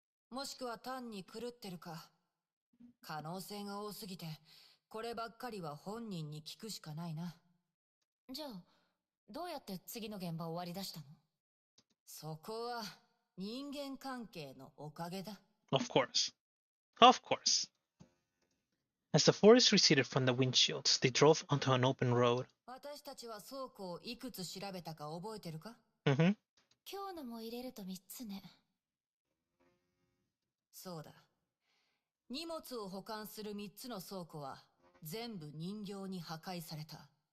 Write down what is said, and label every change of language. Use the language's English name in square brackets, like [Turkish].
[Japanese] もしくは単に狂ってるか。可能性が多すぎて、こればっかりは本人に聞くしかないな。じゃあ、どうやって次の現場を割り出したの？そこは人間関係のおかげだ。 [English] Of course. Of course. As the forest receded from the windshields, they drove onto an open road. [Japanese] 私たちは倉庫をいくつ調べたか覚えてるか？今日のも入れると3つね。そうだ。荷物を保管する3つの倉庫は全部人形に破壊された。